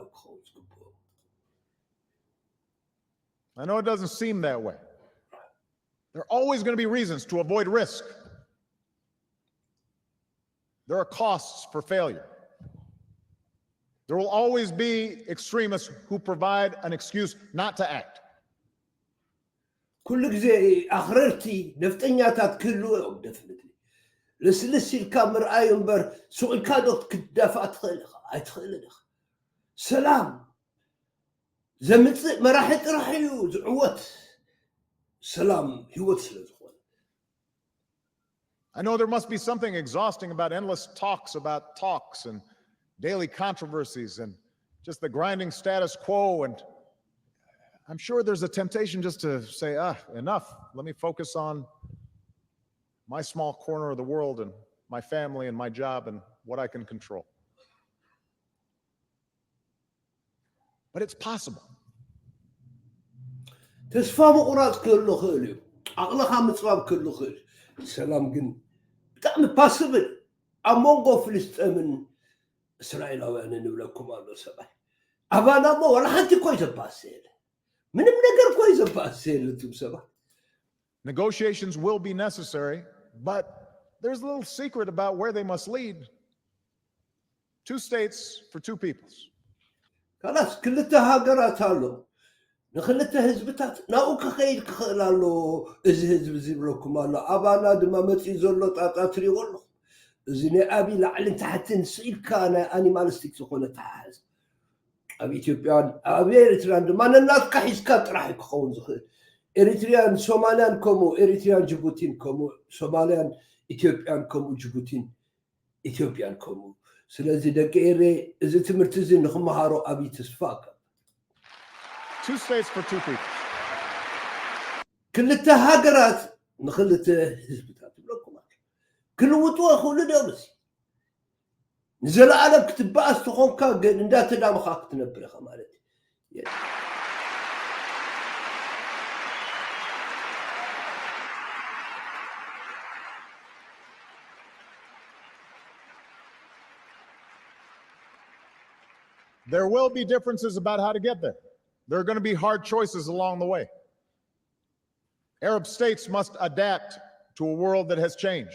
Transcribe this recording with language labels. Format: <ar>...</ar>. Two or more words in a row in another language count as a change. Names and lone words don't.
<en>I know it doesn't seem that way. There are always going to be reasons to avoid risk. There are costs for failure. There will always be extremists who provide an excuse not to act.</en> <ti>كل ጊዜ ኣኽረርቲ ነፍጠኛታት ክህልዎ ደፍንትሊ ልስልስ ኢልካ ምርኣይ እምበር ስቑልካ ዶ ክትዳፋእ ትኽእል ኢኻ ኣይትኽእልን ኢኻ ሰላም ዘምፅእ መራሒ ጥራሕ እዩ ዝዕወት ሰላም ህይወት ስለ ዝኾነ</ti> <en>I know there must be something exhausting about endless talks about talks and daily controversies and just the grinding status quo, and I'm sure there's a temptation just to say, enough. Let me focus on my small corner of the world and my family and my job and what I can control. But it's possible.</en> <ti>ተስፋ ምቑራፅ ክህሉ ኽእል እዩ ዓቕልኻ ምፅባብ ክህሉ ኽእል ሰላም ግን ብጣዕሚ ፓስብል ኣብ መንጎ ፍልስጥኤምን እስራኤላውያን ንብለኩም ኣሎ ሰብኣይ ኣባና እሞ ዋላ ሓንቲ እኮ ይዘባሰየለ ምንም ነገር እኮ ይዘባሰየለ እቱም ሰባት</ti> <en>Negotiations will be necessary, but there's a little secret about where they must lead. 2 states for 2 peoples.</en> <ti>خلاص ክልተ ሃገራት ኣሎ ንኽልተ ህዝብታት ናብኡ ክኸይድ ክኽእል ኣሎ እዚ ህዝቢ ዝብለኩም ኣሎ ኣባና ድማ መፂኡ ዘሎ ጣጣ ትሪእዎ ኣለኹ እዚ ናይ ኣብይ ላዕልን ታሕትን ስኢልካ ናይ ኣኒማሊስቲክ ዝኾነ ተሓሓዝ ኣብ ኢትዮጵያን ኣብ ኤርትራን ድማ ነናትካ ሒዝካ ጥራሕ ክኸውን ዝኽእል ኤሪትሪያን ሶማልያን ከምኡ ኤሪትሪያን ጅቡቲን ከምኡ ሶማልያን ኢትዮጵያን ከምኡ ጅቡቲን ኢትዮጵያን ከምኡ ስለዚ ደቂ ኤሬ እዚ ትምህርቲ እዚ ንኽመሃሮ ኣብይ ተስፋ</ti> <en>2 states for 2 people.</en> <ti>ክልተ ሃገራት ንኽልተ ህዝብታት ይብለኩም ኣሎ ክልውጥዎ ይኽእሉ ዶምስ ንዘለዓለም ክትበኣስ ተኾንካ ግን እንዳተዳምኻ ክትነብር ኢኻ ማለት እዩ</ti> <en>There will be differences about how to get there. There are going to be hard choices along the way. Arab states must adapt to a world that has changed.</en>